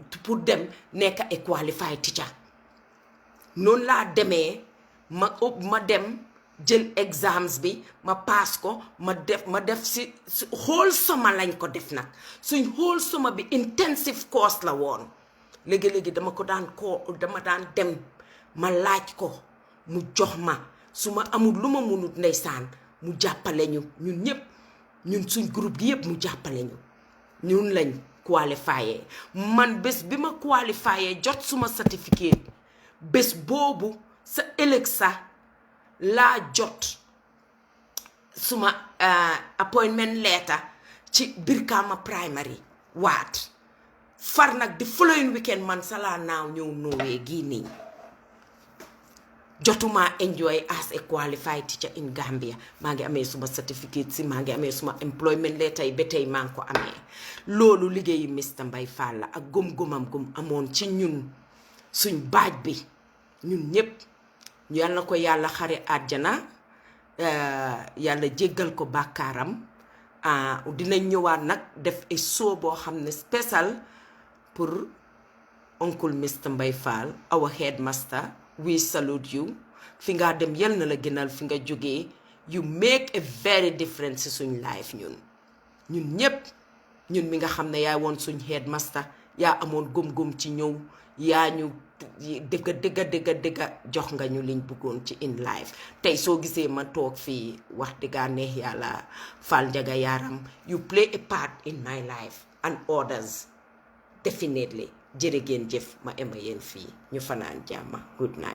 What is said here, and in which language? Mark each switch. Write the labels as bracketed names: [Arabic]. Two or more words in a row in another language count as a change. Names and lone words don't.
[Wolof] pour dem nekk [English] a qualified teacher [Wolof] noonu laa demee ma dem jël exams bi ma pass ko ma def si [English] whole summer [Wolof] lañ ko def nag suñ [English] whole summer [Wolof] bi [English] intensive course [Wolof] la woon léegi-léegi dama daan dem ma laaj ko mu jox ma su ma amul lu ma munut ndeysaan mu jàppale ñu ñun ñëpp ñun suñ groupe gi yëpp mu jàppale ñu ñun lañ qualifié man bés bi ma qualifié jot suma certificate bés boobu sa ëllëg sa laa jot suma [English] appointment letter [Wolof] ci Brikama primary waat far nag di [English] following weekend [Wolof] man sa laa naaw ñëw noowee gii nii jotuma [English] enjoy as a qualified teacher in Gambia [Wolof] maa ngi amee suma certificate si maa ngi amee suma [English] employment letter [Wolof] yi ba tey maa ngi ko amee loolu liggéeyi Mr Mbye Fall la ak gëm-gëmam amoon ci ñun suñ baaj bi ñun ñëpp yal na ko yàlla xare àjjana yàlla jéggal ko bàkkaaram dinañ ñëwaat nag def ay show boo xam ne [French] spécial pour [Wolof] Uncle Mr Mbye Fall [English] our headmaster we salute you [Wolof] fi nga dem yal na la gënal fi nga jógee [English] you make a very [Wolof] difference ci suñ life ñun ñëpp ñun mi nga xam ne yaay woon suñ headmaster yaa amoon gëm-gëm ci ñëw yaa ñu dëgga jox nga ñu liñ bëggoon ci [English] in life [Wolof] tey soo gisee ma toog fii wax dëgga neex yàlla Fall Njaga Yaram [English] you play a part in my life and others definitely [Wolof] jërë ngeen jëf ma ema yéen fii ñu fanaan jàmma [English] good night